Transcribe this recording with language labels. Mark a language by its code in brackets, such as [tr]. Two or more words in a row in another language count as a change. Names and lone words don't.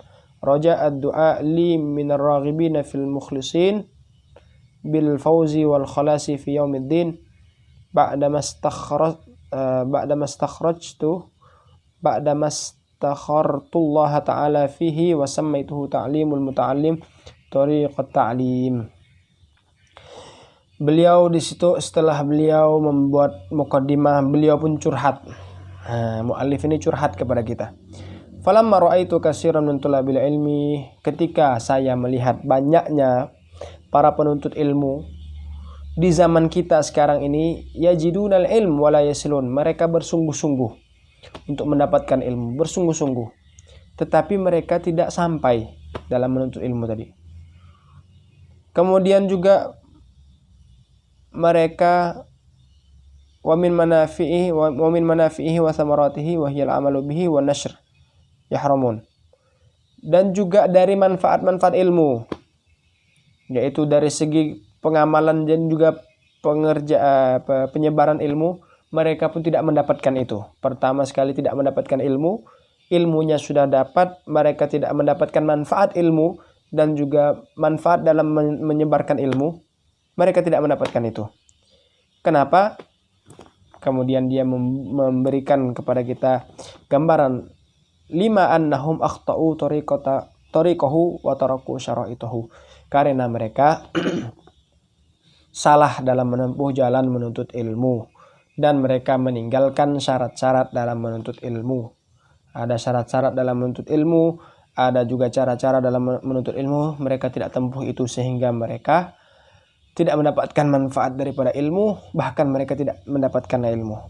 [ar] رجاء الدعاء لي من الراغبين في المخلصين بالفوز والخلاص في يوم الدين بعدما استخرت الله تعالى فيه وسميته تعليم المتعلم طريقة تعليم. [id] Beliau di situ setelah beliau membuat muqaddimah, beliau pun curhat. Muallif ini curhat kepada kita. [ar] فلما رأيت كثيرا من طلاب العلم, [id] ketika saya melihat banyaknya para penuntut ilmu di zaman kita sekarang ini, [ar] يجدون العلم ولا يصلون, [id] mereka bersungguh-sungguh untuk mendapatkan ilmu, bersungguh-sungguh. tetapi mereka tidak sampai dalam menuntut ilmu tadi. Kemudian juga mereka [ar] ومن منافعه وثمراته وهي العمل به ونشر يحرمون. [id] Dan juga dari manfaat-manfaat ilmu, yaitu dari segi pengamalan dan juga penyebaran ilmu, mereka pun tidak mendapatkan itu. Pertama sekali tidak mendapatkan ilmu, ilmunya sudah dapat, mereka tidak mendapatkan manfaat ilmu dan juga manfaat dalam menyebarkan ilmu, mereka tidak mendapatkan itu. Kenapa? Kemudian dia memberikan kepada kita gambaran [ar] لما أنهم أخطأوا طريقه وتركوا شرائطه. [id] Karena mereka salah dalam menempuh jalan menuntut ilmu dan mereka meninggalkan syarat-syarat dalam menuntut ilmu. Ada syarat-syarat dalam menuntut ilmu, ada juga cara-cara dalam menuntut ilmu, mereka tidak tempuh itu sehingga mereka tidak mendapatkan manfaat daripada ilmu, bahkan mereka tidak mendapatkan ilmu.